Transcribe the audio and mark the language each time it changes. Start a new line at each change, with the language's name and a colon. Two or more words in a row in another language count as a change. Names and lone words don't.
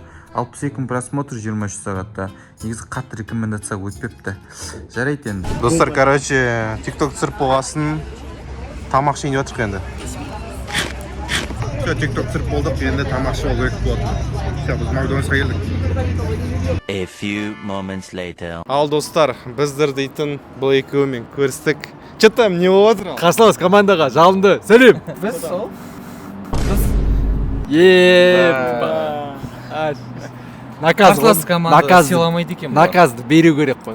Kazakh: 62.000 просмотр 23 сағатта. Негізі қатты рекомендация өтпепті. Жарайды енді. Достар, короче, TikTok түсіріп болғасын тамақ ішейін деп жатырық енді. Все, TikTok түсіріп болдық, енді тамақ ішіп алу керек болады. Все, біз Макдональдсқа келдік.
English: A few moments later.
Kazakh: Ал достар, біздер дейтін бұл екеуімен көрістік.
Russian: Че там,
Kazakh: не болып отыр? қарсылас командаға жалынды сәлем. біз сол қарсылас команда сыйламайды екен бұлар. наказды беру керек қой.